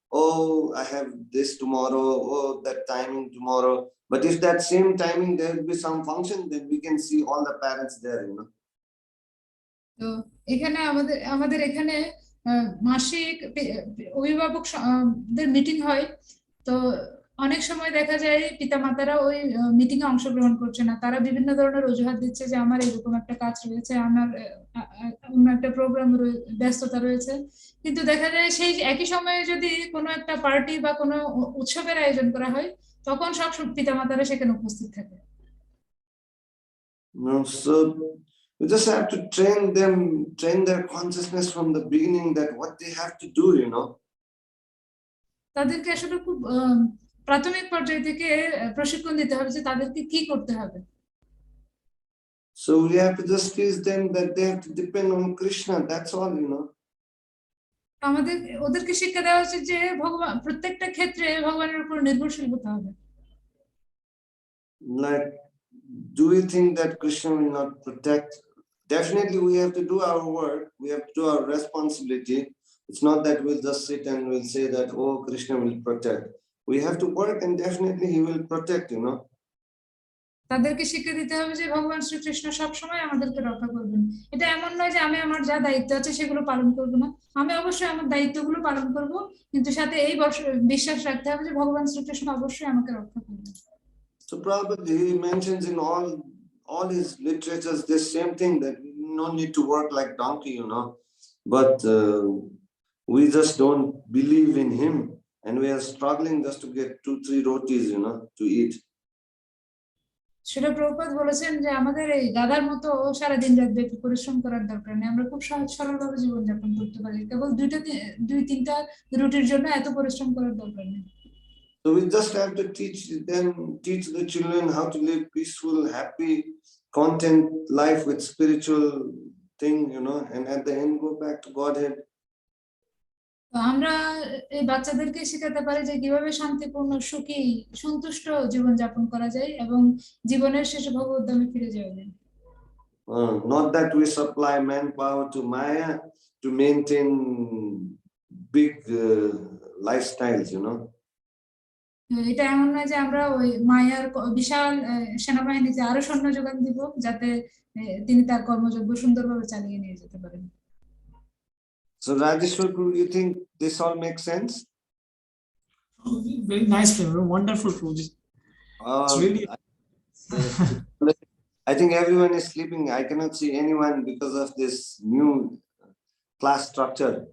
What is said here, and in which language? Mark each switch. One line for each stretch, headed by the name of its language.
English: Oh, I have this tomorrow, oh, that timing tomorrow. But if that same timing there will be some function, then we can see all the parents there, you know.
Bangla: তো এখানে আমাদের এখানে মাসিক অভিভাবকদের meeting হয়, তো অনেক সময় দেখা যায় পিতামাতারা ওই মিটিং এ অংশগ্রহণ করছে না, তারা বিভিন্ন ধরনের অজুহাত দিচ্ছে যে আমার এরকম একটা কাজ রয়েছে, আমার অন্য একটা প্রোগ্রাম ব্যস্ততা রয়েছে। কিন্তু দেখা যায় সেই একই সময়ে যদি কোনো একটা পার্টি বা কোনো উৎসবের আয়োজন করা হয়, তখন সব পিতামাতারা সেখানে উপস্থিত থাকে।
English: No, so we just have to train their consciousness from the beginning that what they have to do,
Bangla: তাদেরকে আসলে খুব প্রাথমিক পর্যায় থেকে প্রশিক্ষণ দিতে হবে যে তাদেরকে কি করতে হবে।
English: So we have to just teach them that they have to depend on Krishna. That's all,
Bangla: আমাদের ওদেরকে শিক্ষা দেওয়া উচিত যে ভগবান প্রত্যেকটা ক্ষেত্রে ভগবানের উপর নির্ভরশীল হতে হবে।
English: Like, do we think that Krishna will not protect? Definitely we have to do our work. We have to do our responsibility. It's not that we'll just sit and we'll say that, oh, Krishna will protect. We have to work and definitely he will protect,
Bangla: তাদেরকে শিক্ষা দিতে হবে যে ভগবান শ্রীকৃষ্ণ সবসময় আমাদেরকে রক্ষা করবেন। এটা এমন নয় যে আমি আমার যা দায়িত্ব আছে সেগুলো পালন করব না, আমি অবশ্যই আমার দায়িত্বগুলো পালন করব, কিন্তু সাথে এই বিশ্বাস রাখতে হবে যে ভগবান শ্রীকৃষ্ণ অবশ্যই আমাকে রক্ষা করবেন।
English: So probably he mentions in all his literatures this same thing, that we no need to work like donkey, but we just don't believe in him and we are struggling just to get 2-3 rotis, to eat.
Bangla: সেটা প্রভুপাদ বলেছেন যে আমাদের এই গাধার মতো সারাদিন রাত ব্যাপী পরিশ্রম করার দরকার নেই, আমরা খুব সহজ সরলভাবে জীবনযাপন করতে পারি, কেবল 2-3টা রুটির জন্য এত পরিশ্রম করার দরকার নেই।
English: So we just have to teach the children how to live peaceful, happy, content life with spiritual thing, and at the end go back to Godhead.
Bangla: তো আমরা এই বাচ্চাদেরকে শেখাতে পারি যে কিভাবে শান্তিপূর্ণ, সুখী, সন্তুষ্ট জীবনযাপন করা যায় এবং জীবনের শেষে ভগবত ধামে ফিরে যাওয়া যায়।
English: Not that we supply manpower to Maya to maintain big lifestyles,
Bangla: এটা এমন নয় যে আমরা ওই মায়ার বিশাল সেনাবাহিনীতে আরো সৈন্য যোগান দিব যাতে তিনি তার কর্মযজ্ঞ সুন্দরভাবে চালিয়ে নিয়ে যেতে পারেন।
English: So Rajeshwar, you think this all makes sense? Very nice, wonderful project. It's really. I think everyone is sleeping. I cannot see anyone because of this new class structure.